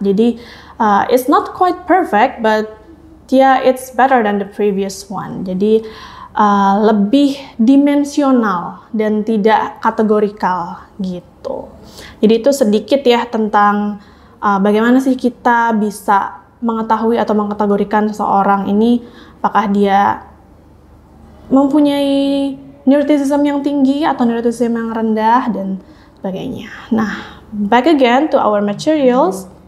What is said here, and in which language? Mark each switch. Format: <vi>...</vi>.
<id>Jadi</id> <en>it's not quite perfect, but yeah, it's better than the previous one.</en> <id>Jadi lebih dimensional dan tidak kategorikal gitu. Jadi itu sedikit ya tentang bagaimana sih kita bisa mengetahui atau mengkategorikan seseorang ini apakah dia mempunyai neuroticism yang tinggi atau neuroticism yang rendah dan sebagainya.</id> <en>Nah, back again to our materials.</en>